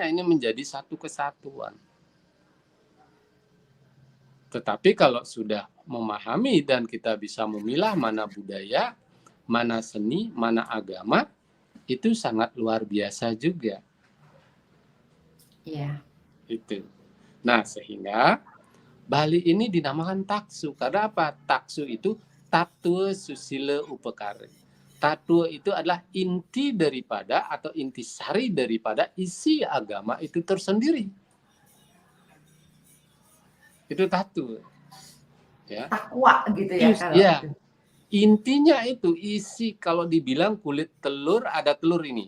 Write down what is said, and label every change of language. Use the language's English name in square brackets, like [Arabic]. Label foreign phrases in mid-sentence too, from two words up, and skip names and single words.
[Indonesian] Ini menjadi satu kesatuan. Tetapi kalau sudah memahami dan kita bisa memilah mana budaya, mana seni, mana agama, itu sangat luar biasa juga. Iya. Itu. Nah, sehingga Bali ini dinamakan taksu. Karena apa? Taksu itu tatua susila upakara. Tatua itu adalah inti daripada atau intisari daripada isi agama itu tersendiri. Itu tatu. Ya. Takwa gitu ya kalau Ya. itu. Intinya itu isi, kalau dibilang kulit telur, ada telur ini.